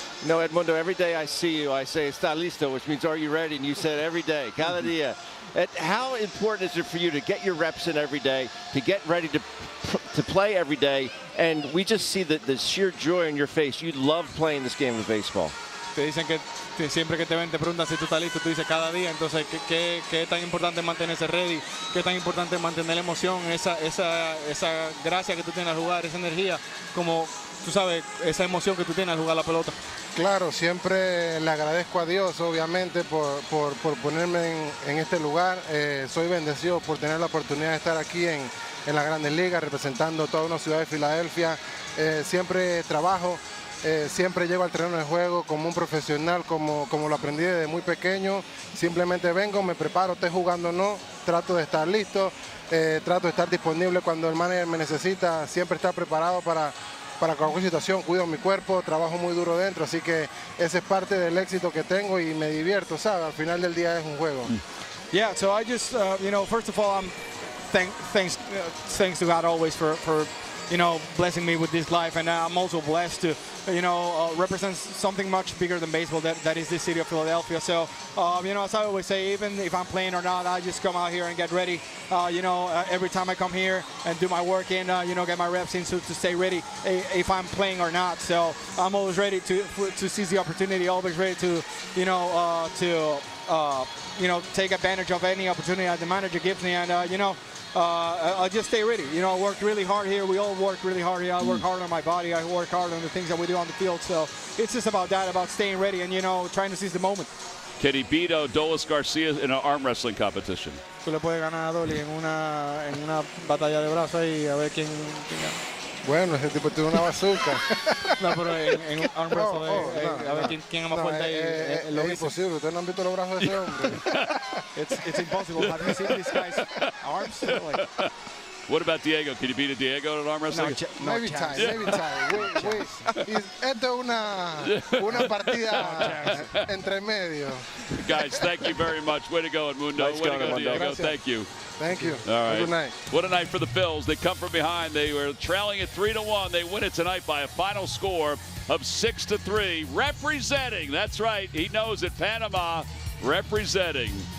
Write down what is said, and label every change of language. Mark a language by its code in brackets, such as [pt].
[en] No, Edmundo, every day I see you, I say, [es] está listo, [en] which means, are you ready? And you said every day, [es] cada día. [en] How important is it for you to get your reps in every day, to get ready to play every day? And we just see the sheer joy in your face. You love playing this game of baseball. [es] Te dicen que siempre que te ven te preguntan si tú estás listo, tú dices cada día. Entonces, ¿qué tan importante mantenerse ready? ¿Qué tan importante mantener la emoción, esa gracia que tú tienes al jugar, esa energía, como tú sabes, esa emoción que tú tienes al jugar la pelota? Claro, siempre le agradezco a Dios, obviamente, por ponerme en este lugar. Soy bendecido por tener la oportunidad de estar aquí en las Grandes Ligas, representando toda una ciudad de Filadelfia. Siempre trabajo siempre llego al terreno de juego como un profesional, como lo aprendí desde muy pequeño. Simplemente vengo, me preparo, esté jugando o no, trato de estar listo, trato de estar disponible cuando el manager me necesita, siempre estar preparado para cualquier situación, cuido mi cuerpo, trabajo muy duro dentro, así que ese es parte del éxito que tengo y me divierto, ¿sabes? Al final del día es un juego. [en] Yeah, so I just, first of all, thanks to God always for blessing me with this life, and I'm also blessed to, represent something much bigger than baseball, that is the city of Philadelphia. So, as I always say, even if I'm playing or not, I just come out here and get ready. Every time I come here and do my work in, get my reps in to stay ready if I'm playing or not. So I'm always ready to seize the opportunity, always ready to, take advantage of any opportunity that the manager gives me, and I'll just stay ready. I worked really hard here. We all work really hard here. I work hard on my body. I work hard on the things that we do on the field. So it's just about that, about staying ready and, trying to seize the moment. Can he beat Odolis Garcia in an arm wrestling competition? [es] Tú le puedes ganar a Dolly en una batalla de brazos ahí a ver quién gana. Bueno, ese tipo tiene una bazooka. No, pero en un [en] arm wrestle, [es] a ver quién es más fuerte ahí. Es imposible. ¿Ustedes no han visto los brazos de ese hombre? [en] It's impossible. Have you seen this guy's arms? What about Diego? Can you beat a Diego in arm wrestling? Maybe time. [es] Esto es una partida entre medio. [en] Guys, thank you very much. Way to go, Edmundo. Way to go, Diego. [es] Gracias. [en] Thank you. Thank you. All right. Good night. What a night for the Phils. They come from behind. They were trailing at 3-1. They win it tonight by a final score of 6-3. Representing, that's right, he knows it, Panama representing.